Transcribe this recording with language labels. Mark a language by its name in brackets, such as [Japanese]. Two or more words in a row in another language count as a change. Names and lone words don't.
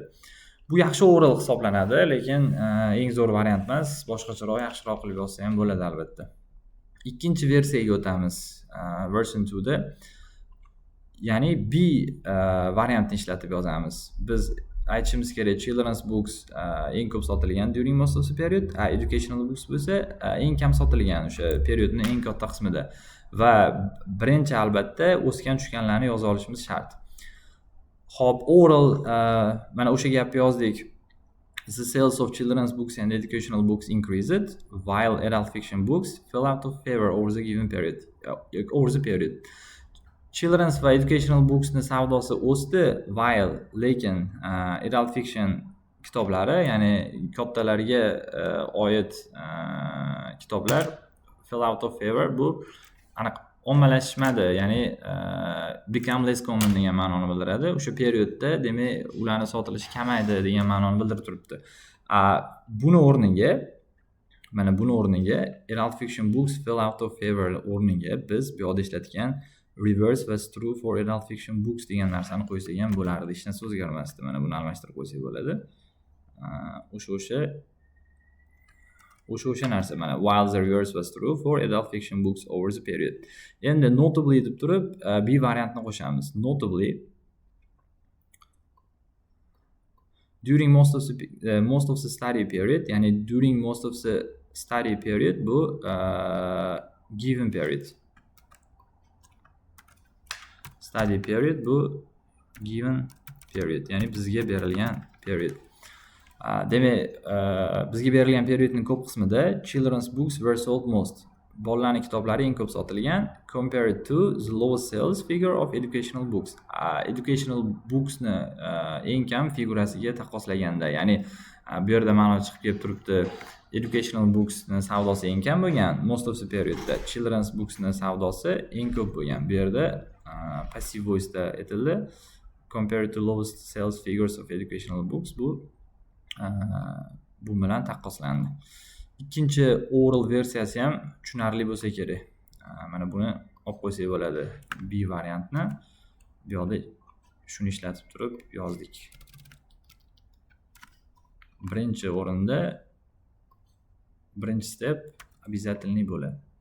[Uzbek] Bu yaxshi overall hisoblanadi, lekin eng zo'r variant emas, boshqacharoq, yaxshiroq qilib yozsa ham bo'ladi albatta. Ikkinchi versiyaga o'tamiz. Version 2 da ya'ni B variantni ishlatib yozamiz. Biz aytishimiz kerak, [English] children's books [Uzbek] eng ko'p sotilgan [English] during most of the period, educational books [Uzbek] bo'lsa eng kam sotilgan o'sha periodning eng katta qismida va birinchi albatta o'sgan tushganlarni yoza olishimiz shart. Xo'p, overall mana o'sha gapni yozdik. [English] The sales of children's books and educational books increased while adult fiction books fell out of favor over the given period. [Uzbek] Children's va [English] educational booksni [Uzbek] savdosi o'sdi while, lekin [English] adult fiction [Uzbek] kitoblari, ya'ni kattalarga oid kitoblar [English] fell out of favor, [Uzbek] bu aniq ommalashmadi, ya'ni [English] become less common [Uzbek] degan ma'noni bildiradi. O'sha periodda demak ularning sotilishi kamaydi degan ma'noni bildirib turibdi. Buni o'rniga [English] adult fiction books fell out of favor [Uzbek] o'rniga biz bu yerda ishlatgan [English] reverse was true for adult fiction books [Uzbek] degan narsani qo'ysak ham bo'lardi. Hech narsa o'zgarmasdi. Mana buni almashtirib qo'ysak bo'ladi. O'sha narsa mana [English] while the reverse was true for adult fiction books over the period. [Uzbek] Endi notably deb turib B variantni qo'shamiz. [English] Notably during most of the study period, ya'ni during most of the study period bu given period. Study period bu given period, [Uzbek] ya'ni bizga berilgan period. Demak, bizga berilgan periodning ko'p qismida [English] children's books were sold most. [Uzbek] bolalarning kitoblari eng ko'p sotilgan [English] compared to the lowest sales figure of educational books. Educational booksni [Uzbek] eng kam figurasiga taqqoslaganda, ya'ni bu yerda ma'no chiqib kelib turibdi. [English] Educational booksni [Uzbek] savdosi eng kam bo'lgan [English] most of the periodda, children's booksni [Uzbek] savdosi eng ko'p bo'lgan. Bu yerda [English] passive voice'da [Uzbek] aytildi. [English] Compared to lowest sales figures of educational books, [Uzbek] bu bilan taqqoslandi. Ikkinchi oral versiyasi ham tushunarli bo'lsa kerak. Mana buni olib qo'ysak bo'ladi. B variantni bu yoqda shuni ishlatib turib yozdik. Birinchi o'rinda birinchi step обязательный bo'ladi.